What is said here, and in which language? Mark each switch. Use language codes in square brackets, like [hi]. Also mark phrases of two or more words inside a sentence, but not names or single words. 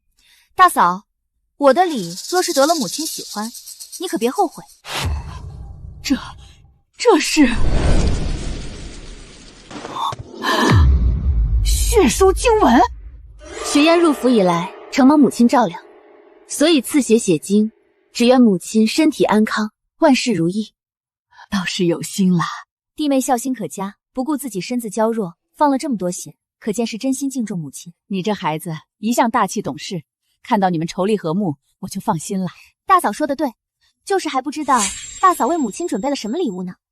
[zh] 大嫂，我的禮若是得了母親喜歡，你可別後悔。這是血書經文。雪燕入府以來，承蒙母親照料，所以賜血寫經，只願母親身體安康，萬事如意。倒是有心啦。弟妹孝心可嘉，不顧自己身子嬌弱，放了這麼多血，可見是真心敬重母親。你這孩子一向大氣懂事，看到你們妯娌和睦，我就放心了。大嫂說的對，就是還不知道大嫂為母親準備了什麼禮物呢。